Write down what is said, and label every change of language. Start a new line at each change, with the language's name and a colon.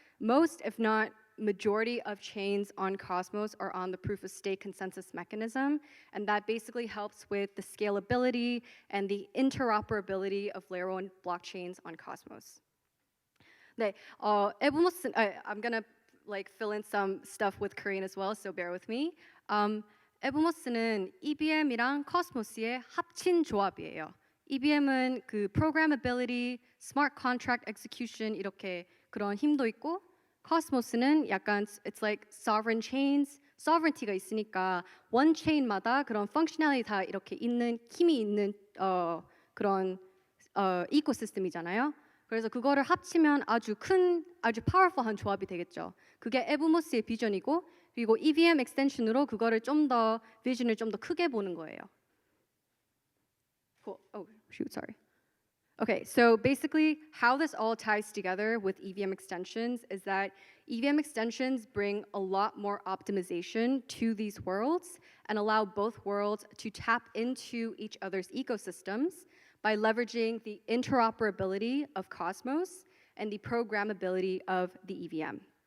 English: Most, if not majority of chains on Cosmos are on the proof of stake consensus mechanism, and that basically helps with the scalability and the interoperability of layer 1 blockchains on Cosmos.
Korean: 네,
English: I'm gonna like fill in some stuff with Korean as well, so bear with me.
Korean: 에브모스는 EVM이랑 코스모스의 합친 조합이에요. EVM은 그
English: programmability, smart contract execution
Korean: 이렇게 그런 힘도 있고 코스모스는 약간
English: it's like sovereign chains,
Korean: sovereignty가 있으니까
English: one chain
Korean: 마다 그런 functionality 다 이렇게 있는 힘이 있는 그런 이코시스템이잖아요. 그래서 그거를 합치면 아주 큰, 아주 powerful한 조합이 되겠죠. 그게 에브모스의 비전이고 그리고 EVM extension으로 그거를 좀 더 비전을 좀 더 크게 보는 거예요.
English: Cool. Oh, shoot, sorry. Okay, so basically how this all ties together with EVM extensions is that EVM extensions bring a lot more optimization to these worlds and allow both worlds to tap into each other's ecosystems by leveraging the interoperability of Cosmos and the programmability of the EVM.